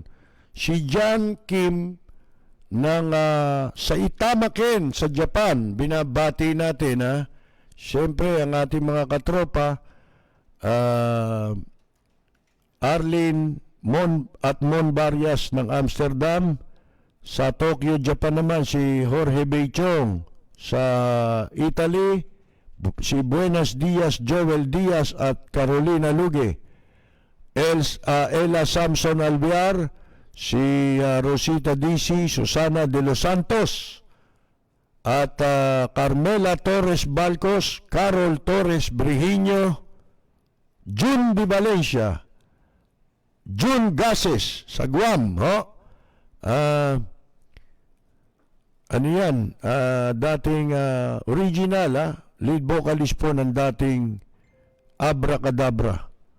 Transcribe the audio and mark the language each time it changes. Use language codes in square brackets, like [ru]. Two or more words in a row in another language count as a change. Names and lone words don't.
[tl] Si John Kim ng sa Itamaken sa Japan, binabati natin Siyempre ang ating mga katropa Arlene Mon Barrias ng Amsterdam, sa Tokyo, Japan naman si Jorge Beichong, sa Italy si [es] Buenos Dias [tl] Joel Diaz at Carolina Luge, Ella Samson Alvear, si Rosita DC, Susana de los Santos, at Carmela Torres Balcos, Carol Torres Brihiño, June Di Valencia, June Gases sa Guam, ano yan, dating original, [en] lead vocalist [tl] po ng dating Abracadabra.